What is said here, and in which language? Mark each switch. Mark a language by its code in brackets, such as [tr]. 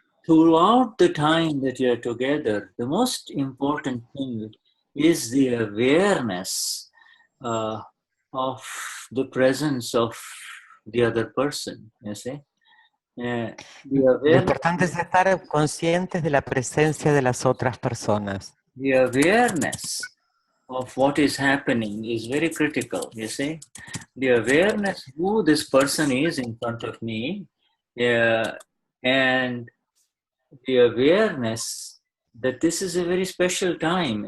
[en] Throughout the time that you are together, the most important thing is the awareness of the presence of the other person, you see. The [es] Lo [en] awareness, [es] importante es estar conscientes de la presencia de las otras personas. [en] the awareness of what is happening is very critical, you see. The awareness who this person is in front of me, and the awareness that this is a very special time.